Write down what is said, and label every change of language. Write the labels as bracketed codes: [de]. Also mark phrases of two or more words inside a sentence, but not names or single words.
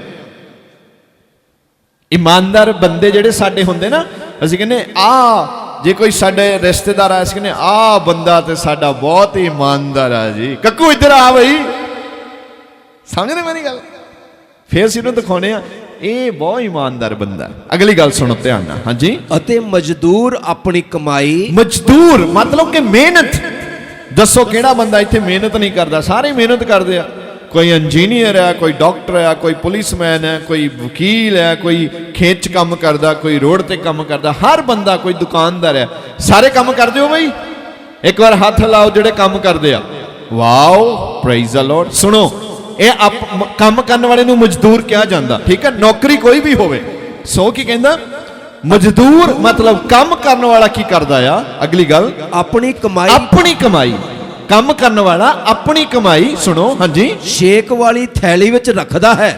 [pa] ਈਮਾਨਦਾਰ ਬੰਦੇ ਜਿਹੜੇ ਸਾਡੇ ਹੁੰਦੇ ਨਾ, ਅਸੀਂ ਕਹਿਨੇ ਆਂ, ਜੇ ਕੋਈ ਸਾਡੇ ਰਿਸ਼ਤੇਦਾਰ ਆਏ, ਅਸੀਂ ਕਹਿਨੇ ਆਂ ਬੰਦਾ ਤੇ ਸਾਡਾ ਬਹੁਤ ਈਮਾਨਦਾਰ ਹੈ ਜੀ, ਕੱਕੂ ਇਧਰ ਆ ਬਈ, ਸਮਝਦੇ ਮੇਰੀ ਗੱਲ? ਫਿਰ ਅਸੀਂ ਉਹਨੂੰ ਦਿਖਾਉਨੇ ਆਂ ਇਹ ਬਹੁਤ ਈਮਾਨਦਾਰ ਬੰਦਾ। ਅਗਲੀ ਗੱਲ ਸੁਣੋ ਧਿਆਨ ਨਾਲ। ਹਾਂ ਜੀ। ਅਤੇ ਮਜ਼ਦੂਰ ਆਪਣੀ ਕਮਾਈ, ਮਜ਼ਦੂਰ ਮਤਲਬ ਕਿ ਮਿਹਨਤ। ਦੱਸੋ ਕਿਹੜਾ ਬੰਦਾ ਇੱਥੇ ਮਿਹਨਤ ਨਹੀਂ ਕਰਤਾ? ਸਾਰੇ ਮਿਹਨਤ ਕਰਤੇ ਹੈਂ। ਕੋਈ ਇੰਜੀਨੀਅਰ ਹੈ, ਕੋਈ ਡਾਕਟਰ ਹੈ, ਕੋਈ ਪੁਲਿਸਮੈਨ ਹੈ, ਕੋਈ ਵਕੀਲ ਹੈ, ਕੋਈ ਖੇਤ 'ਚ ਕਾਮ ਕਰਤਾ, ਕੋਈ ਰੋਡ ਤੇ ਕਾਮ ਕਰਤਾ, ਹਰ ਬੰਦਾ, ਕੋਈ ਦੁਕਾਨਦਾਰ ਹੈ, ਸਾਰੇ ਕਾਮ ਕਰਤੇ ਹੋ ਬਈ? ਇੱਕ ਬਾਰ ਹੱਥ ਲਾਓ ਜਿਹੜੇ ਕਾਮ ਕਰਤੇ ਹੈਂ। [en] Wow, praise the Lord. सुनो, [pa] ਇਹ ਕੰਮ ਕਰਨ ਵਾਲੇ ਨੂੰ ਮਜ਼ਦੂਰ ਕਿਹਾ ਜਾਂਦਾ, ਠੀਕ ਹੈ? ਨੌਕਰੀ ਕੋਈ ਵੀ ਹੋਵੇ। ਸੋ ਕੀ ਕਹਿੰਦਾ? ਮਜ਼ਦੂਰ ਮਤਲਬ ਕੰਮ ਕਰਨ ਵਾਲਾ ਕੀ ਕਰਦਾ ਆ? ਅਗਲੀ ਗੱਲ, ਆਪਣੀ ਕਮਾਈ, ਆਪਣੀ ਕਮਾਈ। ਕੰਮ ਕਰਨ ਵਾਲਾ ਆਪਣੀ ਕਮਾਈ, ਸੁਣੋ, ਹਾਂਜੀ, ਛੇਕ ਵਾਲੀ ਥੈਲੀ ਵਿੱਚ ਰੱਖਦਾ ਹੈ।